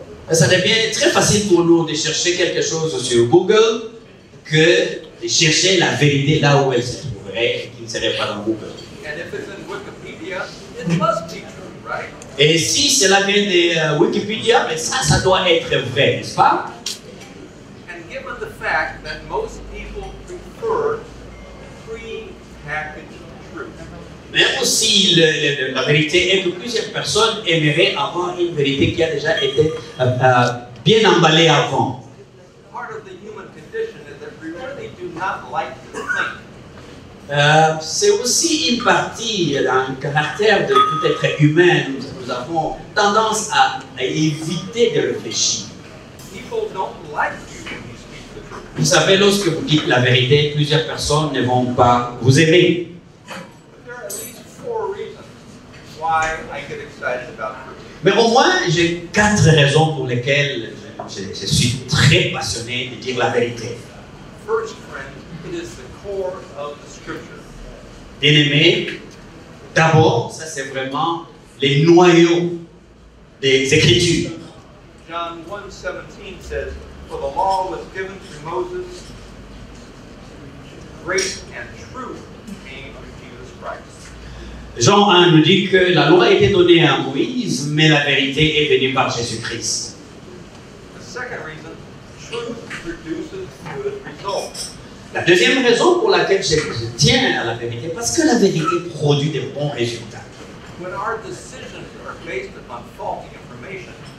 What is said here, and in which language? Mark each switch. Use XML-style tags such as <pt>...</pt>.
<fr>Ça devient très facile pour nous de chercher quelque chose sur Google que de chercher la vérité là où elle se trouverait et qui ne serait pas dans Google.</fr> <en>And if it's in Wikipedia, it must be true, right?</en> <fr>Et si cela vient de Wikipédia, mais ça doit être vrai, n'est-ce pas?</fr> <en>And given the fact that most people prefer pre-packaged truth,</en> <fr>Mais aussi, la vérité est que plusieurs personnes aimeraient avoir une vérité qui a déjà été bien emballée avant.</fr> <en>part of the human condition is that we really do not like to think.</en> <fr>C'est aussi une partie d'un caractère de tout être humain. Nous avons tendance à éviter de réfléchir.</fr> <en>People don't like you when you speak the truth.</en> <fr>Vous savez, lorsque vous dites la vérité, plusieurs personnes ne vont pas vous aimer.</fr> <en>But there are at least 4 reasons why I get excited about truth.</en> <fr>Mais au moins, j'ai 4 raisons pour lesquelles je suis très passionné de dire la vérité.</fr> <en>First, friend, it is the core of the scripture.</en> <fr>Bien-aimé, d'abord, ça c'est vraiment les noyaux des Écritures.</fr> <en>John 1:17 says, "For the law was given through Moses, grace and truth came through Jesus Christ."</en> <fr>Jean 1 nous dit que la loi a été donnée à Moïse, mais la vérité est venue par Jésus-Christ.</fr> <en>The second reason, truth produces good results.</en> <fr>La deuxième raison pour laquelle je tiens à la vérité, parce que la vérité produit de bons résultats.</fr> <en>When our decisions are based upon faulty information,</en>